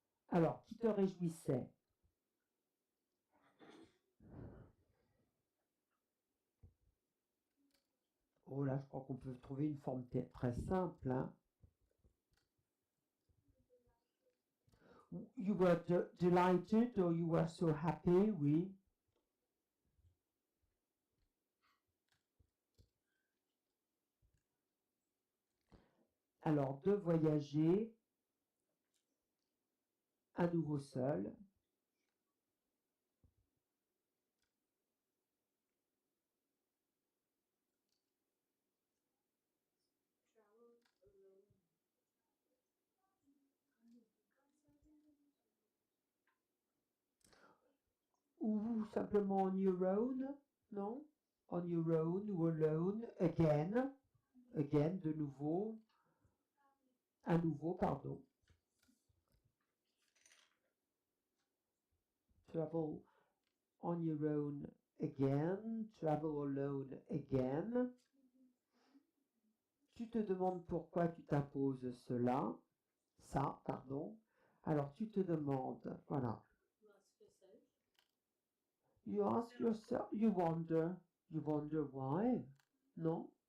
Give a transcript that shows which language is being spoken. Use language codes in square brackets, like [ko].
[fr] Alors, qui te réjouissait? Oh là, je crois qu'on peut trouver une forme très simple. Hein. [en] You were delighted or you were so happy, oui. [fr] Alors, de voyager à nouveau seul. Ou simplement on your own, non? On your own ou alone, again, de nouveau, à nouveau, pardon. [en] Travel on your own again, travel alone again. [fr] Tu te demandes pourquoi tu t'imposes ça, pardon. Alors tu te demandes, voilà. [en] You ask yourself, you wonder why, non?